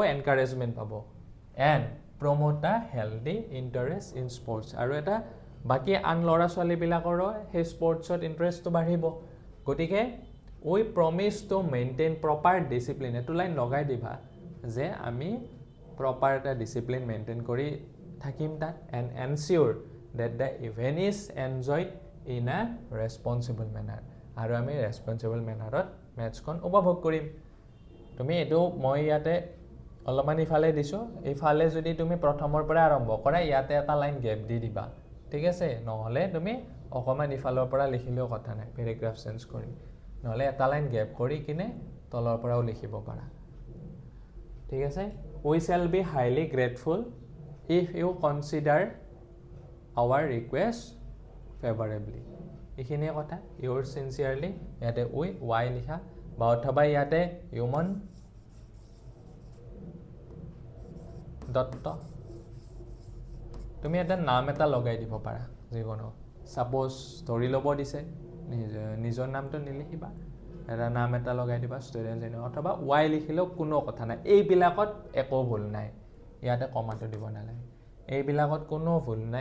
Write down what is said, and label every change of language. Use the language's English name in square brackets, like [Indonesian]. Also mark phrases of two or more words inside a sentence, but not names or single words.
[Assamese] এনকাৰেজমেন্ট পাব [English] and promote a healthy interest in sports [Assamese] আৰু এটা বাকি আন ল'ৰা ছোৱালী বিলাকৰ হে স্পৰ্টছত ইন্টাৰেষ্টটো বাঢ়িব গতিকে [English] we promise to maintain proper discipline [Assamese] এটো লাইন লগাই দিবা যে আমি proper এটা [English] discipline maintain [Assamese] কৰি থাকিম তাত [English] and ensure that the event is enjoyed in a responsible manner [Assamese] আৰু আমি responsible mannerত মেচখন উপভোগ কৰিম তুমি এটো মই ইয়াতে অলপমান ইফালে দিছো ইফালে যদি তুমি প্ৰথমৰ পৰা আৰম্ভ কৰা ইয়াতে এটা [English] line gap [Assamese] দি দিবা ঠিক আছে নহলে তুমি অকমান ইফালৰ পৰা লিখিলেও কথা নাই [English] paragraph change [Assamese] কৰি নহলে এটা [English] line gap [Assamese] কৰি কিনে তলৰ পৰাও লিখিব পাৰা ঠিক আছে [English] we shall be highly grateful if you consider our request favorably [Assamese] এইখিনিয়ে কথা [English] yours sincerely [Assamese] ইয়াতে we y লিখা বা অথবা ইয়াতে human দত্ত তুমি এটা নাম এটা লগাই দিব পাৰা যিকোনো সাপোজ ধৰি লব দিছে নিজৰ নামটো নিলিখিবা এটা নাম এটা লগাই দিবা ষ্টুডেন্ট এনে অথবা y লিখিলেও কোনো কথা নাই এই বিলাকত একো ভুল নাই ইয়াতে কমাটো দিব নালাগে এই বিলাকত কোনো ভুল নাই